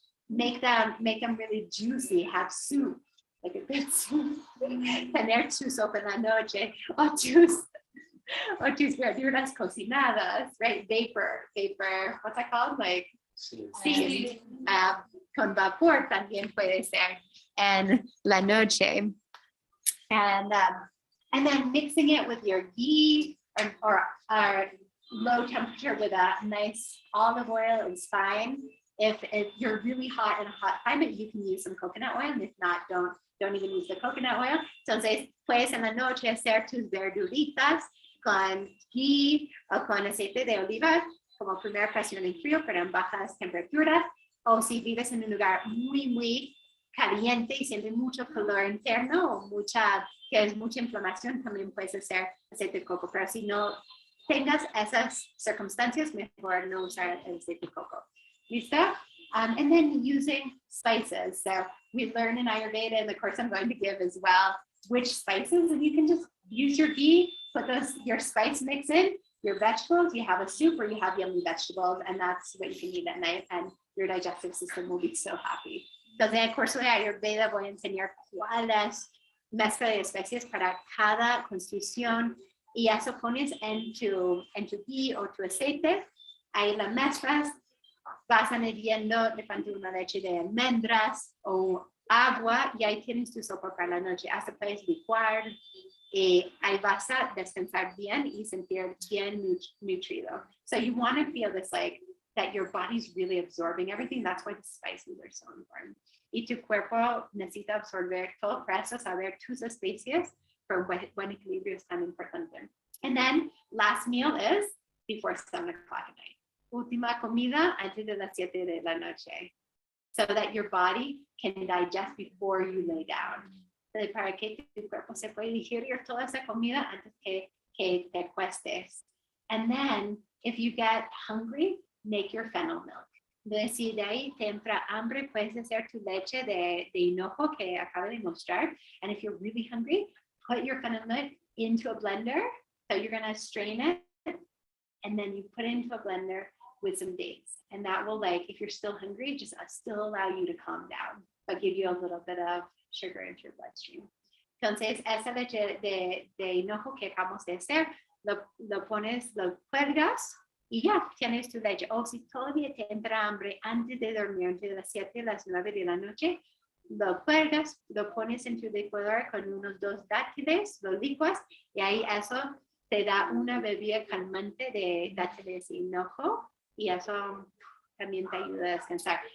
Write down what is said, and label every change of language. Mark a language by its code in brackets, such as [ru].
[en] Make them really juicy. Have soup, like a good soup. [es] Tener tu sopa en la noche, o tus verduras cocinadas, right? [en] Vapor, what's that called? Like, sí. [es] Con vapor también puede ser en la noche. [en] And then mixing it with your ghee or low temperature with a nice olive oil is fine. If you're really hot in a hot climate, you can use some coconut oil. And if not, don't even use the coconut oil. [es] Entonces, puedes en la noche hacer tus verduritas con ghee o con aceite de oliva como primera presión en frío, pero en bajas temperaturas. O si vives en un lugar muy, muy caliente y siente mucho calor interno o que es mucha inflamación, también puedes hacer aceite de coco. Pero si no tengas esas circunstancias, mejor no usar el aceite de coco. Listo? [en] And then using spices. So we learn in Ayurveda, and the course I'm going to give as well, which spices, and you can just use your ghee, put your spice mix in, your vegetables, you have a soup or you have yummy vegetables, and that's what you can eat at night, and your digestive system will be so happy. [es] Entonces, en el curso de Ayurveda voy a enseñar cuáles mezcla de especies para cada constitución, y eso pones en tu ghee o tu aceite, ahí la mezclas, vas añadiendo de pronto una leche de almendras o agua, y ahí tienes tu sopa para la noche. Hasta puedes licuar, y ahí vas a descansar bien y sentir bien nutrido. [en] So you want to feel this, like, that your body's really absorbing everything. That's why the spices are so important. [es] Y tu cuerpo necesita absorber todo para eso, saber tus especies, for buen equilibrio es tan importante. [en] And then last meal is before 7 o'clock at night. [es] última comida antes de las 7 de la noche, [en] so that your body can digest before you lay down. [es] Para que tu cuerpo se pueda digerir toda esa comida antes que te acuestes. [en] And then, if you get hungry, make your fennel milk. [es] Entonces, si de ahí te entra hambre, puedes hacer tu leche de hinojo que acabo de mostrar. [en] And if you're really hungry, put your fennel milk into a blender. So you're going to strain it, and then you put it into a blender with some dates. And that will, like, if you're still hungry, just still allow you to calm down, but give you a little bit of sugar into your bloodstream. [es] Entonces, esa leche de hinojo que acabamos de hacer, lo pones, lo cuelgas y ya tienes tu leche. O si todavía te entra hambre antes de dormir, entre las 7 y las 9 de la noche, lo cuelgas, lo pones en tu licuadora con unos 2 dátiles, lo licuas y ahí eso te da una bebida calmante de dátiles y hinojo y eso también te ayuda a descansar.